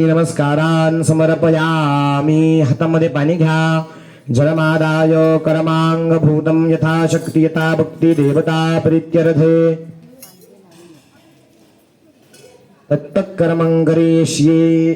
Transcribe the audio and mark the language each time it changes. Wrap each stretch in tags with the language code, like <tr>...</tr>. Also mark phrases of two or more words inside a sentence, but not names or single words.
<sa>नमस्कारान् समर्पयामि.</sa> <mr>हातामध्ये पाणी घ्या.</mr> <sa>जलमादाय करमांगभूतं यथाशक्ती यथा भक्ती देवता प्रीत्यर्थे तत्तत्कर्मं करिष्ये.</sa>